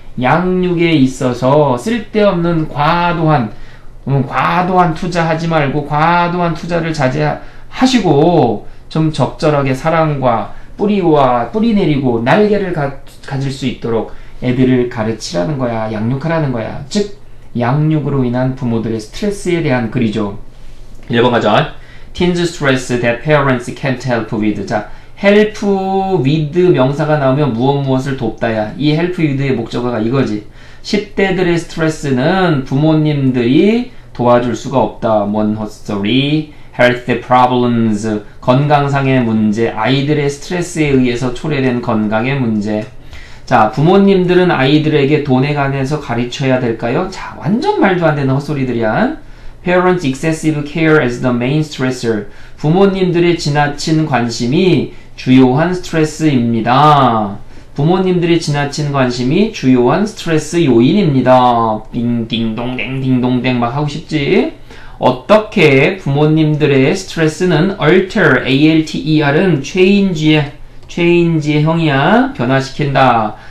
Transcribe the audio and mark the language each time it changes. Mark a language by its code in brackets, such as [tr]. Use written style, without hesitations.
[ko] 양육에 있어서 쓸데없는 과도한 투자하지 말고 과도한 투자를 자제하시고 좀 적절하게 사랑과 뿌리 내리고 날개를 가질 수 있도록 애들을 가르치라는 거야. 양육하라는 거야. 즉 양육으로 인한 부모들의 스트레스에 대한 글이죠. 1번 가자. [en] Teens stress that parents can't help with. [ko] 자, help with 명사가 나오면 무엇을 돕다야. 이 help with의 목적어가 이거지. 10대들의 스트레스는 부모님들이 도와줄 수가 없다. 뭔 헛소리. [en] health problems. [ko] 건강상의 문제. 아이들의 스트레스에 의해서 초래된 건강의 문제. 자, 부모님들은 아이들에게 돈에 관해서 가르쳐야 될까요? 자, 완전 말도 안 되는 헛소리들이야. [en] Parents' excessive care as the main stressor. [ko] 부모님들의 지나친 관심이 주요한 스트레스입니다. 부모님들의 지나친 관심이 주요한 스트레스 요인입니다. 띵띵동댕 띵동댕 막 하고 싶지? 어떻게 부모님들의 스트레스는 alter, alter은 change의 형이야. 변화시킨다.